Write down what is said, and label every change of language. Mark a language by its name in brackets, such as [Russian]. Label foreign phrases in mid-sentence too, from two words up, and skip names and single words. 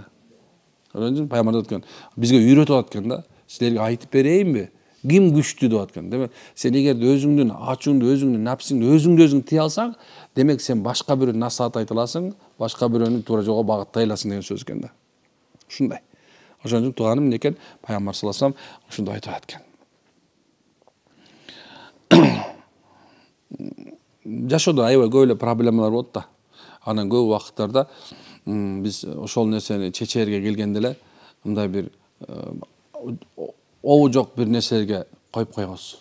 [Kyrgyz] Ошон үчүн Пайгамбар айткан, бизге үйрөтүп аткан да, силерге айтып берейинби? Ким күчтүү деп аткан. Демек, сен эгерде өзүңдүн ачууңду, өзүңдүн напсыңды өзүң тие алсаң, демек сен башка бирөөнү насаат айта аласың, башка бирөөнү туура жолго багыттай аласың деген сөз экен да. Ушундай. Ошон үчүн тууганым эмнекен? Пайгамбар [Arabic] صلى الله عليه وسلم [Kyrgyz] ушундай айтып аткан. Жашоодо аябай көп эле проблемалар болот да. Анан көп убакыттарда биз ошол нерсени чечерге келгенде эле мындай бир обу жок бир нерселерге коюп койгонбуз.